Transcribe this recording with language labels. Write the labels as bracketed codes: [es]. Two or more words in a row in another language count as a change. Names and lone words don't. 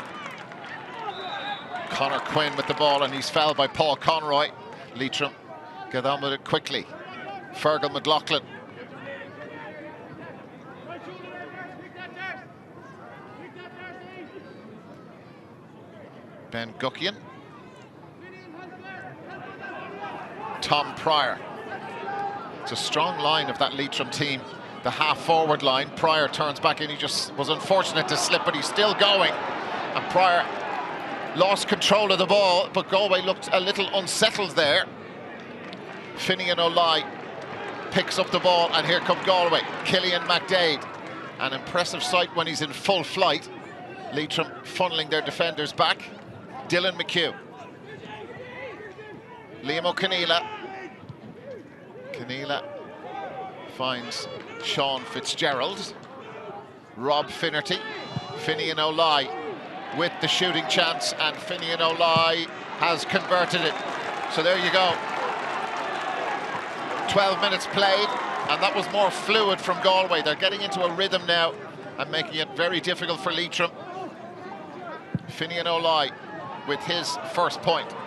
[en] Conor Quinn with the ball, and he's fouled by Paul Conroy. Leitrim get on with it quickly. Fergal McLaughlin. Ben Guckian. Tom Pryor. It's a strong line of that Leitrim team. The half-forward line. Pryor turns back in. He just was unfortunate to slip, but he's still going. And Pryor lost control of the ball, but Galway looked a little unsettled there. Finnian Laoi picks up the ball, and here come Galway. Cillian McDaid. An impressive sight when he's in full flight. Leitrim funneling their defenders back. Dylan McHugh. Liam O'Conghaile. Conghaile finds Seán Fitzgerald. Rob Finnerty. Finnian Laoi with the shooting chance, and Finnian Laoi has converted it. So there you go. 12 minutes played, and that was more fluid from Galway. They're getting into a rhythm now and making it very difficult for Leitrim. Finnian Laoi with his first point.